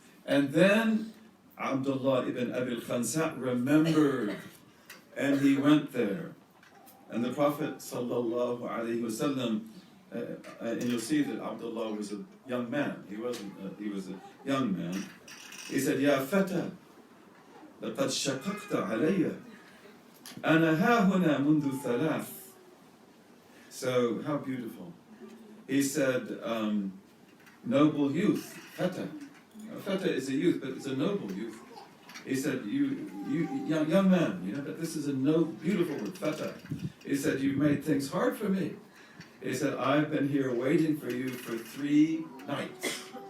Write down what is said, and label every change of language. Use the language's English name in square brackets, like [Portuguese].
[English] And then Abdullah ibn Abi al-Khansa remembered, and he went there. And the Prophet sallallahu alayhi wasallam, and you'll see that Abdullah was a young man. He was a young man. He said, Ya Fata, [Arabic] لقد شققت علي أنا ها هنا منذ ثلاث. [English] So, how beautiful. He said, noble youth, fata. Fata is a youth, but it's a noble youth. He said, you young man, you know, but this is a beautiful word, fata. He said, you've made things hard for me. He said, I've been here waiting for you for 3 nights.